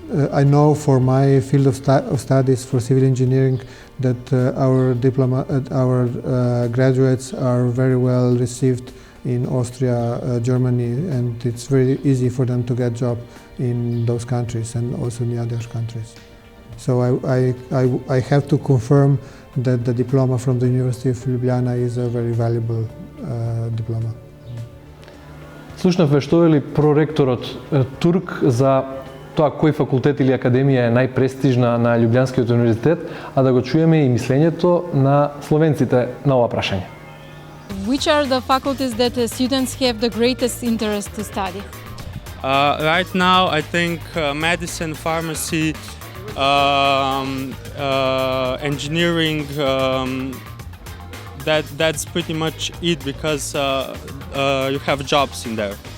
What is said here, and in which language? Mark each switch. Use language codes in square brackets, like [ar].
[en] I know for my field of studies for civil engineering that our graduates are very well received in Austria, Germany, and it's very easy for them to get job in those countries and also in the other countries. So I have to confirm that the diploma from the University of Ljubljana is a very valuable diploma. [mk] Слушнавме што вели проректорот Турк за тоа кој факултет или академија е најпрестижна на Љубљанскиот универзитет, а да го чуеме и мислењето на словенците на ова прашање. [en] Which are the faculties that students have the greatest interest to study? Right now, I think medicine, pharmacy, engineering, that's pretty much it because you have jobs in there.